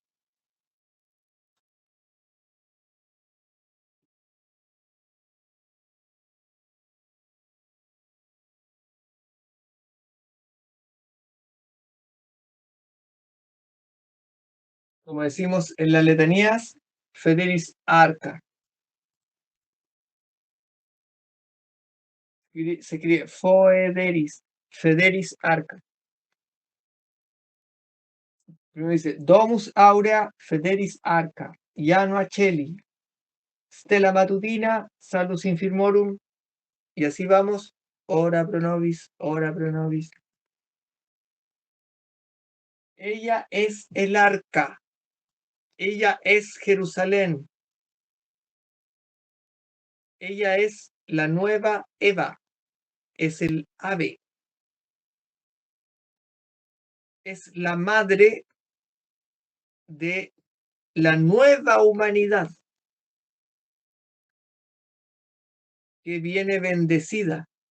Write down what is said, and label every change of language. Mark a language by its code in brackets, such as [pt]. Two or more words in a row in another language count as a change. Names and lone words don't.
[es] Como decimos en las letanías, [la] Federis arca. [es] Se escribe [la] Foederis, Federis arca. [es] Primero dice [la] Domus aurea Federis arca, Janua Cheli, Stella matutina, Salus infirmorum, [es] y así vamos, [la] ora pro nobis, ora pro nobis. [es] Ella es el arca, ella es Jerusalén, ella es la nueva Eva, es el ave, es la madre de la nueva humanidad que viene bendecida.